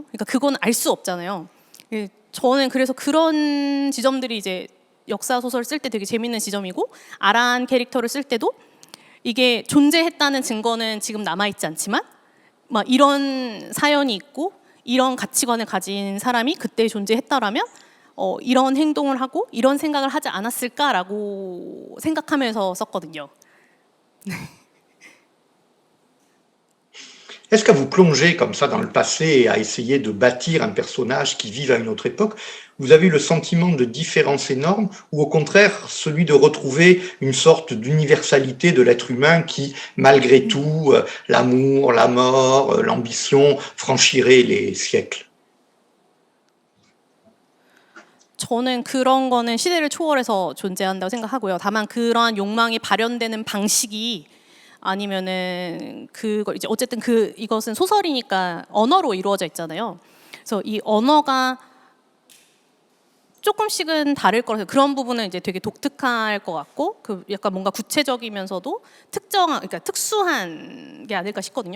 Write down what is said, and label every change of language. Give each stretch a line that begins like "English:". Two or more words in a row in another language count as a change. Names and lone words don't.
Korean: 그러니까 그건 알 수 없잖아요. 저는 그래서 그런 지점들이 이제 역사 소설 쓸 때 되게 재밌는 지점이고, 아란 캐릭터를 쓸 때도 이게 존재했다는 증거는 지금 남아있지 않지만 이런 사연이 있고 이런 가치관을 가진 사람이 그때 존재했다라면 이런 행동을 하고 이런 생각을 하지 않았을까라고 생각하면서 썼거든요.
French: Est-ce qu'à vous plonger comme ça dans le passé et à essayer de bâtir un personnage qui vive à une autre époque, vous avez eu le sentiment de différence énorme ou au contraire celui de retrouver une sorte d'universalité de l'être humain qui, malgré tout, l'amour, la mort, l'ambition, franchirait les siècles?
Korean: 저는 그런 거는 시대를 초월해서 존재한다고 생각하고요. 다만 그러한 욕망이 발현되는 방식이 아니면은 그걸 이제 어쨌든 이것은 소설이니까 언어로 이루어져 있잖아요. 그래서 이 언어가 조금씩은 다를 거라서 그런 부분은 이제 되게 독특할 것 같고, 그 약간 뭔가 구체적이면서도 그러니까 특수한 게 아닐까 싶거든요.